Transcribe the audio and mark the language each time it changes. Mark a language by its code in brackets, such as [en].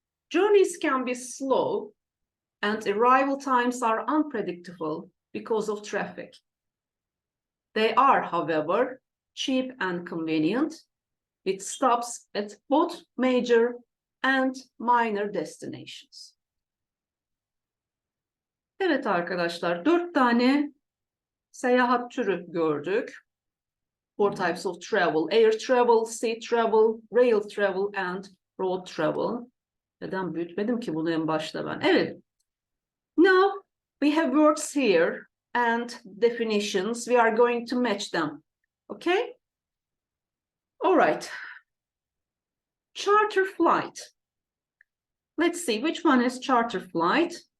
[en] Journeys can be slow, and arrival times are unpredictable because of traffic. They are, however, cheap and convenient, with stops at both major and minor destinations. [tr] Evet arkadaşlar, 4 tane seyahat türü gördük. [en] 4 types of travel: air travel, sea travel, rail travel, and road travel. [tr] Neden büyütmedim ki bunu en başta ben? Evet. [en] Now we have words here and definitions. We are going to match them. Okay? All right. Charter flight. Let's see which one is charter flight.